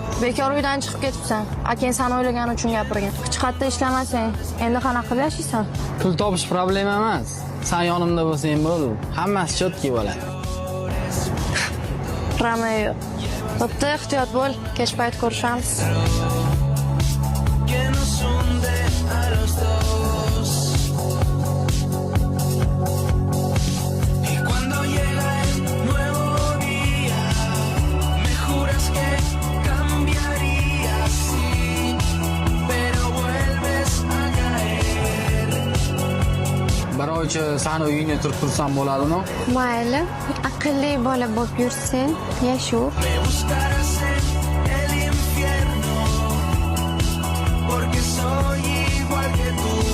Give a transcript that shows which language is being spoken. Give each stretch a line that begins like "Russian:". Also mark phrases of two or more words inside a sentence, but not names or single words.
Uzbek: Bekor uydan chiqib ketibsan. Akang seni o'ylagani uchun gapirgan. Hech qayerda ishlamasang, endi qanaqa qilib yashaysan? Pul topish problema emas. Sen yonimda bo'lsang bo'ldi. Hammasi chotki bo'ladi. Romeo. Bo'pti, ehtiyot bo'l. Kech payt ko'rishamiz.
Spanish: que nos hunde a los dos. Y cuando llega el nuevo día, me juras que cambiarías, sí, pero vuelves a caer.
Uzbek: Bir oycha seni uyingda turib tursam bo'ladimi? Mayli, aqlli bola bo'lib yursang, yashur.
Spanish: Me buscarás en el infierno, porque soy igual que tú.